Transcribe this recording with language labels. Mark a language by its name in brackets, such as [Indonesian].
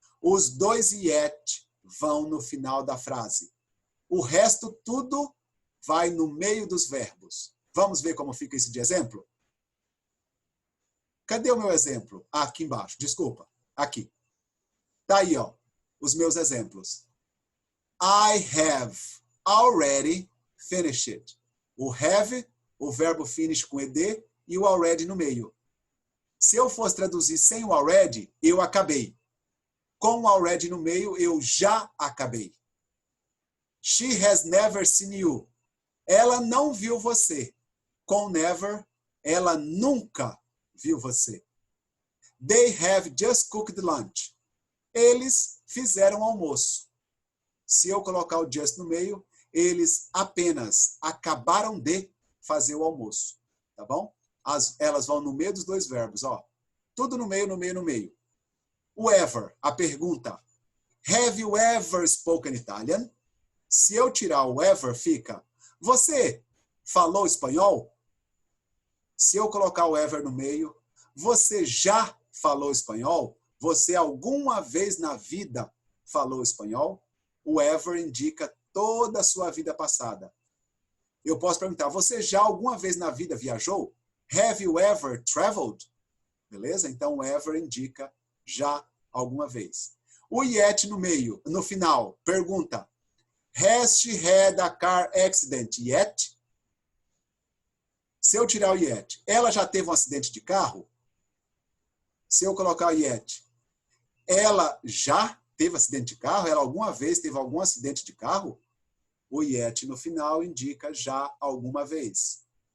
[Portuguese] Os dois yet vão no final da frase. O resto tudo vai no meio dos verbos. Vamos ver como fica isso de exemplo? Cadê o meu exemplo? Ah, aqui embaixo, desculpa. Aqui. Tá aí, ó, os meus exemplos. [English] I have already finished it. [Portuguese] O have, o verbo finish com ed e o already no meio. Se eu fosse traduzir sem o already, eu acabei. Com o already no meio, eu já acabei. [English] She has never seen you. [Portuguese] Ela não viu você. Com never, ela nunca viu você. [English] They have just cooked lunch. [Portuguese] Eles fizeram almoço. Se eu colocar o just no meio, eles apenas acabaram de fazer o almoço. Tá bom? Elas vão no meio dos dois verbos, ó. Tudo no meio, no meio, no meio. O ever, a pergunta. [English] Have you ever spoken Italian? [Portuguese] Se eu tirar o ever, fica. Você falou espanhol? Se eu colocar o ever no meio, você já falou espanhol? Você alguma vez na vida falou espanhol? O ever indica toda a sua vida passada. Eu posso perguntar, você já alguma vez na vida viajou? [English] Have you ever traveled? [Portuguese] Beleza? Então, o ever indica já alguma vez. O yet no meio, no final, pergunta, [English] has she had a car accident yet? [Portuguese] Se eu tirar o yet, ela já teve um acidente de carro? Se eu colocar o yet, ela já teve acidente de carro? Ela alguma vez teve algum acidente de carro? O yet no final indica já alguma vez.